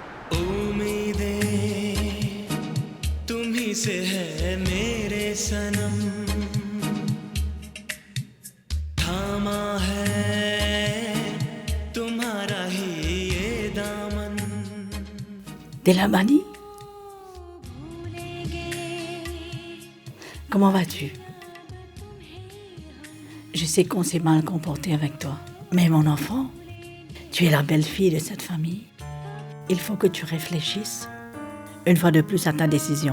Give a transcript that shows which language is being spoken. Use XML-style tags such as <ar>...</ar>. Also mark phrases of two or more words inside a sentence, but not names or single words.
<hi>उम्मीदें तुम्ही से है मेरे सनम थामा है तुम्हारा ही ये दामन</hi> <fr>Delabani, comment vas-tu? Je sais qu'on s'est mal comporté avec toi, mais mon enfant, tu es la belle-fille de cette famille. Il faut que tu réfléchisses une fois de plus à ta décision.</fr>